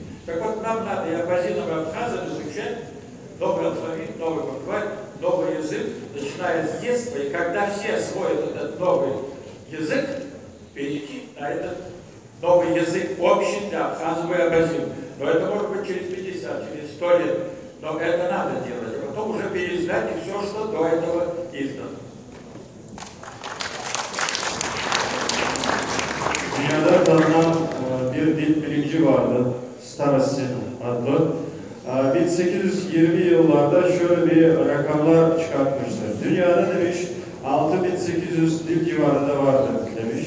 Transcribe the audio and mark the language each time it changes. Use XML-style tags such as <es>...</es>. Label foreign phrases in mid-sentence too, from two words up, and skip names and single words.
<ru>Так вот, нам надо и абазинам, и абхазам изучать новый алфавит, новый букварь, новый язык, начиная с детства, и когда все освоят этот новый язык, перейти на этот новый язык общий для абхазов и абазин. Но это может быть через 50, через 100 лет. Но это надо делать, а потом уже переиздать и все, что до этого издано.</ru> <tr>Dünyada tanınan bir dil bilimci vardı, Starasin adlı. 1820 yıllarda şöyle bir rakamlar çıkartmıştı. Dünyada demiş 6800 dil civarında vardır demiş.</tr>